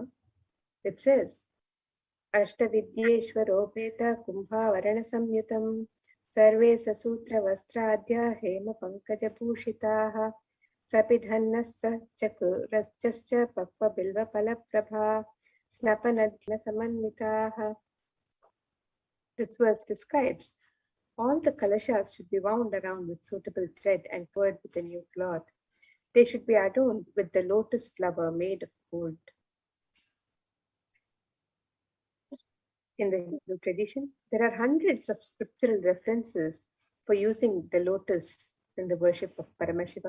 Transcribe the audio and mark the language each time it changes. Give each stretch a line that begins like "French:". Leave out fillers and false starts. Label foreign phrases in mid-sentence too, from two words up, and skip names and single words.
English: It says,
Sanskrit: अष्टविद्येश्वरोपेत कुम्भवारण संयुतम् सर्वे ससूत्र वस्त्राद्य हेम पङ्कज भूषिताः सपिधान्न चकुरश्च पक्व बिल्व फलप्रभ स्नपनाद्य समन्मिताः.
English: This verse describes all the kalashas should be wound around with suitable thread and covered with a new cloth. They should be adorned with the lotus flower made of gold. In the Hindu tradition, there are hundreds of scriptural references for using the lotus in the worship of Paramashiva.